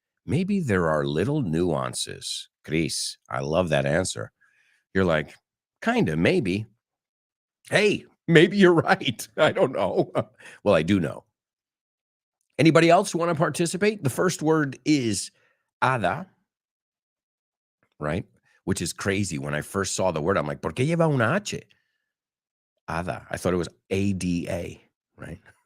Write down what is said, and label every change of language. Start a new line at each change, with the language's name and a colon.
English: Maybe there are little nuances. Chris, I love that answer. You're like, kind of, maybe. Hey, maybe you're right. I don't know. Well, I do know. Anybody else want to participate? The first word is ada, right? Which is crazy. When I first saw the word, I'm like,
Spanish: ¿por qué lleva una H?
English: Ada. I thought it was ADA, right?